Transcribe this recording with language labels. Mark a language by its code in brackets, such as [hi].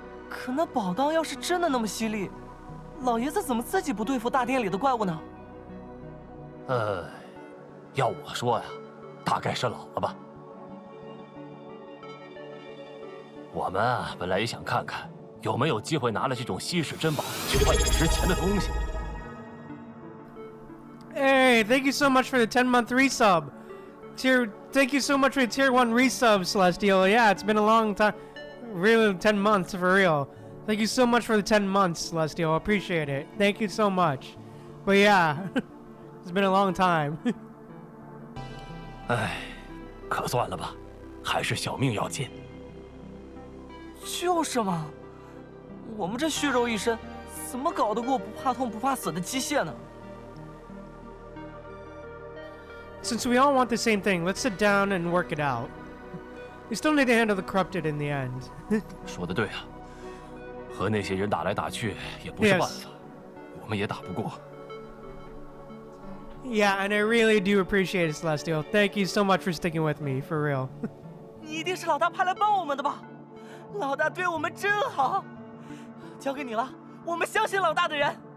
[zh] 可那宝刀要是真的那么犀利，老爷子怎么自己不对付大殿里的怪物呢？要我说呀，大概是老了吧。我们啊，本来也想看看有没有机会拿了这种稀世珍宝去换点值钱的东西。 [en] Hey, thank you so much for the 10-month resub. Thank you so much for the tier 1 resub, Celestial. Yeah, it's been a long time. Really, 10 months for real. Thank you so much for the 10 months, Celestial. I appreciate it. Thank you so much. But yeah, it's been a long time. [zh] 哎，可算了吧，还是小命要紧。就是嘛，我们这血肉一身，怎么搞得过不怕痛不怕死的机械呢？ [en] Since we all want the same thing, let's sit down and work it out. We still need to handle the corrupted in the end. [zh] 说得对啊，和那些人打来打去也不是办法，我们也打不过。 [en] Yeah, and I really do appreciate it, Celestial. Thank you so much for sticking with me, for real. [zh] 你一定是老大派来帮我们的吧？老大对我们真好，交给你了，我们相信老大的人。